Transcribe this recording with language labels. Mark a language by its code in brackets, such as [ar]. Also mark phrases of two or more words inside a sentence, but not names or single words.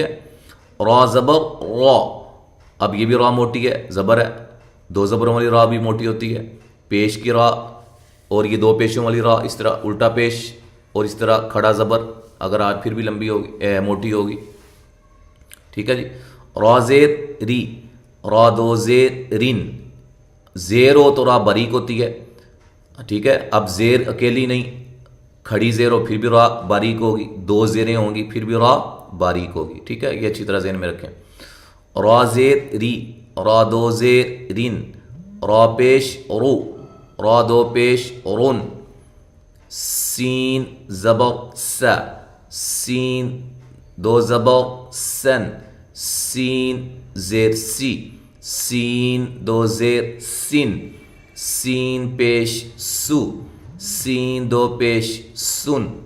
[ur] را زبر را، اب یہ بھی را موٹی ہے، زبر ہے، 2 زبروں والی را بھی موٹی ہوتی ہے، پیش کی را اور یہ دو پیشوں والی را، اس طرح الٹا پیش اور اس طرح کھڑا زبر، اگر آج پھر بھی لمبی ہوگی موٹی ہوگی. ٹھیک ہے جی. را زیر ری، را دو زیر رین، زیر ہو تو را باریک ہوتی ہے. ٹھیک ہے. اب زیر اکیلی نہیں، کھڑی زیر ہو پھر بھی را باریک ہوگی، دو زیریں ہوں گی پھر بھی را باریک ہوگی. ٹھیک ہے. یہ اچھی طرح ذہن میں رکھیں. را زیر ری، را دو زیر رین، را پیش رو، را دو پیش رون، سین زبر س، سین دو زبر سن، سین زیر سی، سین دو زیر سین، سین پیش سو، سین دو پیش سن.